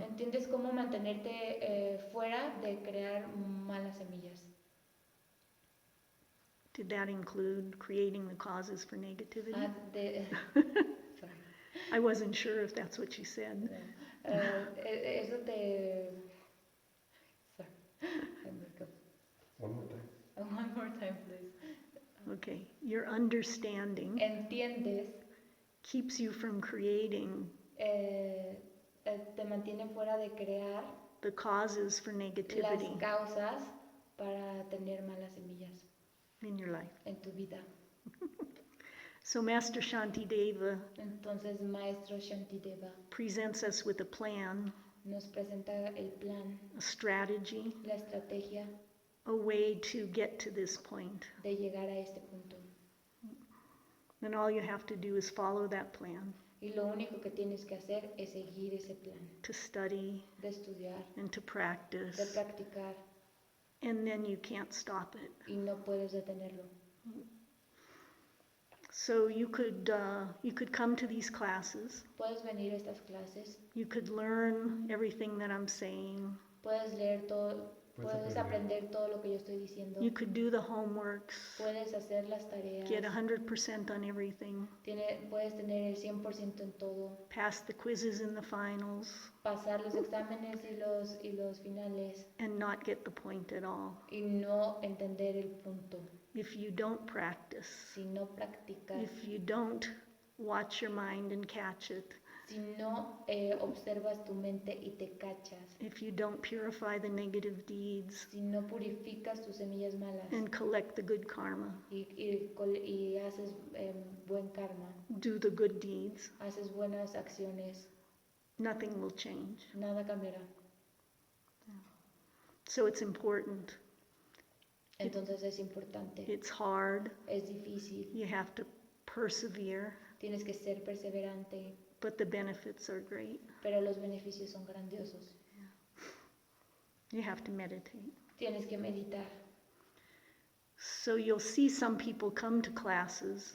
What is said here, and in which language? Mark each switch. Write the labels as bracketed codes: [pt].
[es] ¿Entiendes cómo mantenerte fuera de crear malas semillas? [en] Did that include creating the causes for negativity? Sorry. I wasn't sure if that's what you said. [es] Eso te... [en] Sorry. One more time. One more time, please. Okay, your understanding [es] ¿Entiendes? [en] keeps you from creating [es] Te mantiene fuera de crear [en] the causes for [es] las [en] negativity [es] causas para tener malas semillas [en] in your life. [es] en tu vida. [en] So Master Shantideva [es] Entonces, Maestro Shantideva [en] presents us with a plan, [es] nos presenta el plan, [en] a strategy, [es] la estrategia [en] a way to get to this point. [es] de llegar a este punto. [en] And all you have to do is follow that plan, [es] Y lo único que tienes que hacer es seguir ese plan, [en] to study [es] de estudiar, [en] and to [es] de [en] practice, [es] practicar, [en] and then you can't stop it. [es] y no puedes detenerlo. [en] So you could come to these classes, [es] Puedes venir a estas clases, you could learn everything that I'm saying, puedes leer todo, Puedes puedes aprender todo lo que yo estoy diciendo, [en] you could do the homeworks, [es] puedes hacer las tareas, [en] get 100% on everything, [es] puedes tener el 100% en todo, [en] pass the quizzes and the finals, [es] pasar los exámenes y los finales [en] and not get the point at all. [es] y no entender el punto. [en] If you don't practice, [es] Si no practicas, [en] if you don't watch your mind and catch it, [es] si no observas tu mente y te cachas, [en] if you don't purify the negative deeds [es] si no purificas tus semillas malas [en] and collect the good karma, [es] y haces buen karma, [en] do the good deeds, [es] haces buenas acciones, [en] nothing will change. [es] nada cambiará. [en] So it's important. [es] Entonces es importante, [en] It's hard. [es] es difícil, [en] You have to persevere, [es] tienes que ser perseverante, [en] but the benefits are great. [es] pero los beneficios son grandiosos. [en] You have to meditate. [es] Tienes que meditar. [en] So you'll see some people come to classes